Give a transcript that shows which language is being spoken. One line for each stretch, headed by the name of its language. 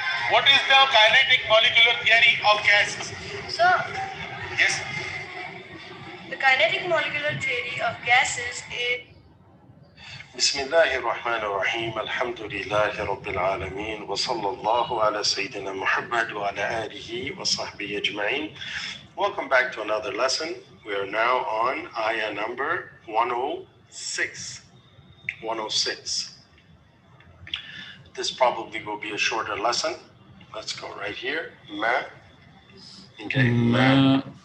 English: What is the kinetic molecular theory of gases? So, Yes. the kinetic molecular theory of gases is
Arabic: بسم الله الرحمن الرحيم الحمد لله رب العالمين وصلى الله على سيدنا محمد وعلى آله وصحبه أجمعين.
English: Welcome back to another lesson. We are now on ayah number 106. 106. This probably will be a shorter lesson. Let's go right here. Ma. Okay. Ma.